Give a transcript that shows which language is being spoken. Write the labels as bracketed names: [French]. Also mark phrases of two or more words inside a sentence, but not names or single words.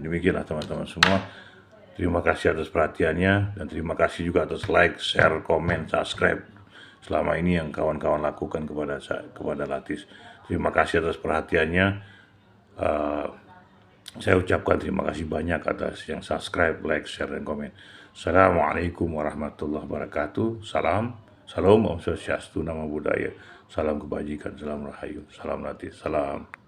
[Indonesian] Demikianlah teman-teman semua. Terima kasih atas perhatiannya, dan terima kasih juga atas like, share, komen, subscribe selama ini yang kawan-kawan lakukan kepada Latis. Terima kasih atas perhatiannya. Saya ucapkan terima kasih banyak atas yang subscribe, like, share, dan komen. [Arabic] السلام عليكم ورحمة الله وبركاته. [Indonesian] Salam, [Sanskrit] Om Swastiastu, [Pali] Namo Buddhaya. [Indonesian] Salam kebajikan, salam rahayu, salam Latis, salam.